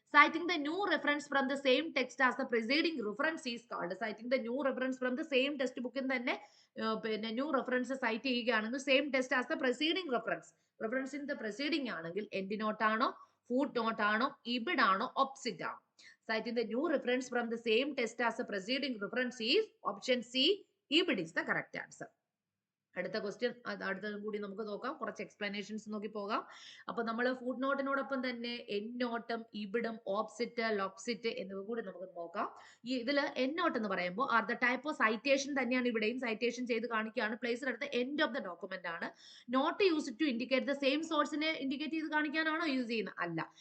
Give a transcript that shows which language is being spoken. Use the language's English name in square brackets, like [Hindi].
[English] Citing the new reference from the same text as the preceding reference is called. Citing the new reference from the same text [Malayalam] ബുക്കിൽ തന്നെ പിന്നെ [English] New reference cite ചെയ്യുകയാണെങ്കിൽ same text as the preceding reference in the preceding ആണെങ്കിൽ endnote ആണോ, footnote ആണോ, ibid ആണോ, op cit ആണോ? Citing the new reference from the same text as the preceding reference is option C. Ibid is the correct answer. [Malayalam] അടുത്ത question അടുത്തതും കൂടി നമുക്ക് നോക്കാം, കുറച്ച് എക്സ്പ്ലനേഷൻസ് നോക്കി പോകാം. അപ്പൊ നമ്മൾ ഫുട് നോട്ടിനോടൊപ്പം തന്നെ എൻഡ് നോട്ടും ഇബിഡും ഓപ്സിറ്റ് ലോക്സിറ്റ് എന്നിവ കൂടി നമുക്ക് നോക്കാം. ഈ ഇതിൽ എൻഡ് നോട്ട് എന്ന് പറയുമ്പോൾ [English] are the type of citation [Malayalam] തന്നെയാണ്, ഇവിടെയും സൈറ്റേഷൻ ചെയ്ത് കാണിക്കുകയാണ്. [English] Placed അടുത്ത end of the document ആണ്. Note use to indicate the same സോഴ്സിനെ [Malayalam] indicate ചെയ്ത് കാണിക്കാനാണോ യൂസ് ചെയ്യുന്നത്? അല്ല.